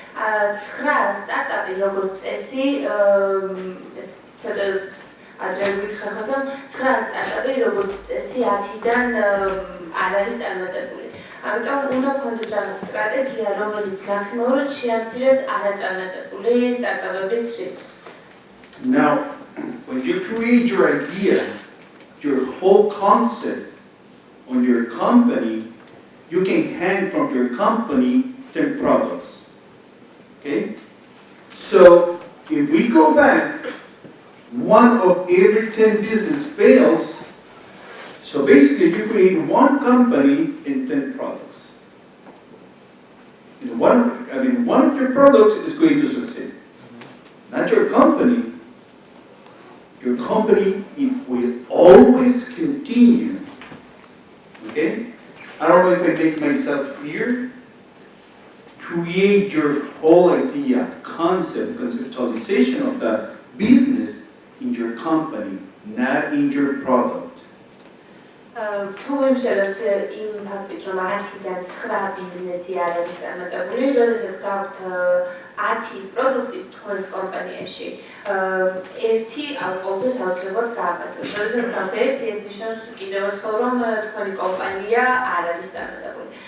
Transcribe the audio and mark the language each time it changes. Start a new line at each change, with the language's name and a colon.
Georgian: 9 სტარტაპი როგორც წესი, ეს ცოტა ადრე გითხრა ხაზამ, 9 სტარტაპი როგორც წესი 10-დან არ არის წარმატებული. ამიტომ უნდა გქონდეს რაღაც სტრატეგია, რომელიც მაქსიმალურად შეამცირებს არაწარმატებული სტარტაპების რისკს.
English: Now, when you create your idea, your whole concept on your company, you can hang from your company 10 products. Okay? So if we go back, 1 of every 10 business fails. So basically you create 1 company and 10 products. And one of your products is going to succeed. Not your company. Your company, it will always continue. Okay? I don't know if I make myself clear. Create your whole idea, concept, conceptualization of that business in your company, not in your product.
Georgian: თუ ვიმსჯელოთ იმ ფაქტით, რომ 10-დან 9 ბიზნესი არ არის წარმატებული, როდესაც გაქვთ 10 პროდუქტი თქვენს კომპანიაში, ერთი ყოველთვის აუცილებლად გაამართლებს. როდესაც გაქვთ ერთი, ეს ნიშნავს კიდევ ერთხელ, რომ თქვენი კომპანია არ არის წარმატებული.